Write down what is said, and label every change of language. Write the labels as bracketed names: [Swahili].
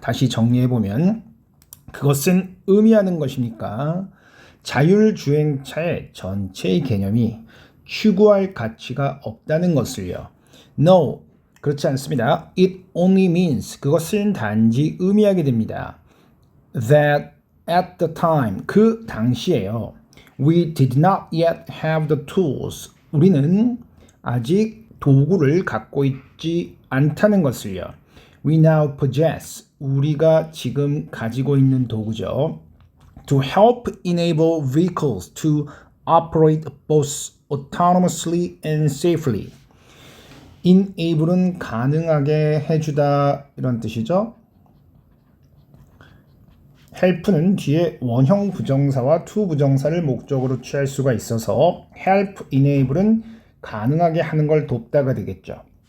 [Korean] 다시 정리해보면 그것은 의미하는 것입니까? 자율주행차의 전체의 개념이 추구할 가치가 없다는 것을요. No, 그렇지 않습니다. [English] It only means, [Korean] 그것은 단지 의미하게 됩니다. [English] That at the time, [Korean] 그 당시에요. [English] We did not yet have the tools. [Korean] 우리는 아직 도구를 갖고 있지 않다는 것을요. [English] We now possess. [Korean] 우리가 지금 가지고 있는 도구죠. [English] To help enable vehicles to operate both autonomously and safely. [Korean] enable은 가능하게 해주다 이런 뜻이죠. help는 뒤에 원형 부정사와 to 부정사를 목적으로 취할 수가 있어서 help enable은 가능하게 하는 걸 돕다가 되겠죠.